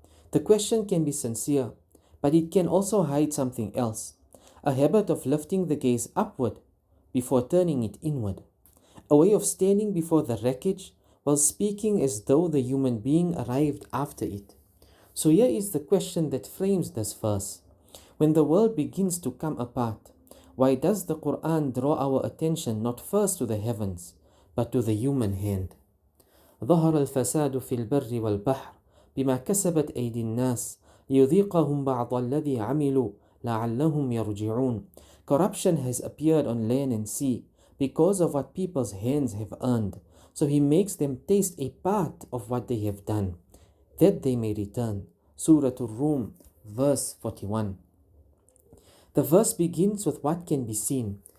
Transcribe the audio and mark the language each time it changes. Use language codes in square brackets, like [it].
[en] The question can be sincere, but it can also hide something else, a habit of lifting the gaze upward before turning it inward, a way of standing before the wreckage while speaking as though the human being arrived after it. So here is the question that frames this verse. When the world begins to come apart, why does the Quran draw our attention not first to the heavens, but to the human hand? [ar] ظهر الفساد في البر والبحر بما كسبت أيدي الناس ليذيقهم بعض الذي عملوا لعلهم يرجعون. [en] Corruption has appeared on land and sea because of what people's hands have earned. So he makes them taste a part of what they have done, that they may return. Surah Ar-Rum, verse 41. The verse begins with what can be seen.